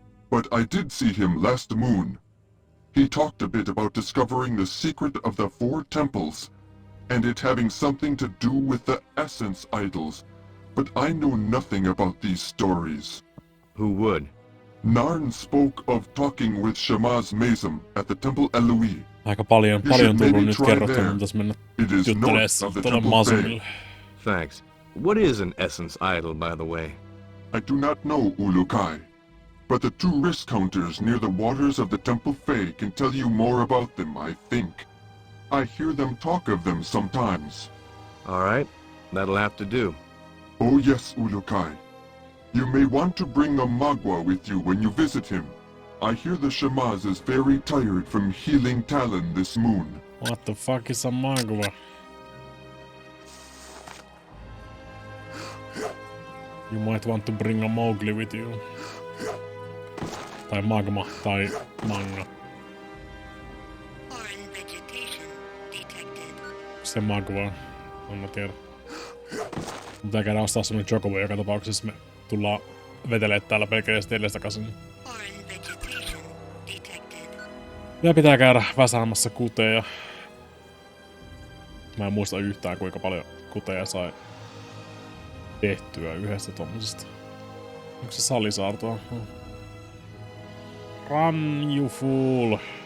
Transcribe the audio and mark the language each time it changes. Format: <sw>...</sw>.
<en>But I did see him last moon. He talked a bit about discovering the secret of the 4 temples, and it having something to do with the essence idols, but I know nothing about these stories. Who would? Narn spoke of talking with Shamaz Mazam at the Temple Eloi.</en> <fi>Aika paljon tullut nyt kerrottu, mun pitäis mennä juttelemaan tuolle Mazamille.</fi> <en>Thanks. What is an essence idol, by the way? I do not know, Ulukai. But the 2 risk counters near the waters of the Temple Fae can tell you more about them, I think. I hear them talk of them sometimes. All right, that'll have to do. Oh yes, Ulukai. You may want to bring a Magua with you when you visit him. I hear the Shamaz is very tired from healing Talon this moon. What the fuck is a Magua? You might want to bring a Mowgli with you.</en> <fi>Tai magma, tai manga.</fi> <en>Foreign vegetation detected.</en> <fi>Se magua, en mä tiedä. Pitää käydä ostaa semmonen chocobo joka tapauksessa. Me tullaan vetelee täällä pelkästään edestakaisin.</fi> <en>Foreign vegetation detected.</en> <fi>Ja pitää käydä väsäämässä kuteja. Mä en muista yhtään kuinka paljon kuteja sai tehtyä yhdestä tommosesta. Onko se salisaartoa?</fi> <en>Run, you fool!</en>